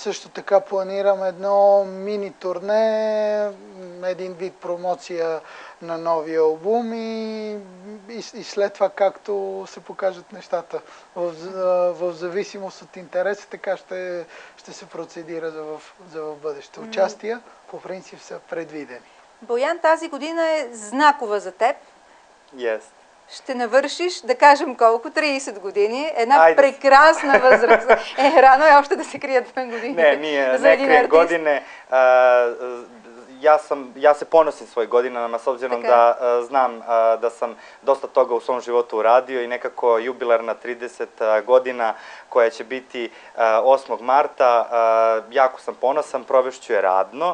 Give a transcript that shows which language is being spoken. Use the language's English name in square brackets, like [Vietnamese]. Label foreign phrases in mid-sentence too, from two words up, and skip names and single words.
[Bulgarian] Също така планирам едно мини турне един вид промоция на новия албум и след това както се покажат нещата в зависимост от интереса, така ще се процедира за в бъдеще. Участия по принцип са предвидени. Боян, тази година е знакова за теб. Yes. Ще навършиш, да кажем колко, 30 години. Една прекрасна възраст. Рано е още да се крият години. Не, ние не крием godine. [Serbian] Ja se ponosim svoje godinama, s obzirom da znam da sam dosta toga u svom životu uradio i nekako jubilarna 30 godina koja će biti 8. marta, jako sam ponosan, provešću je radno.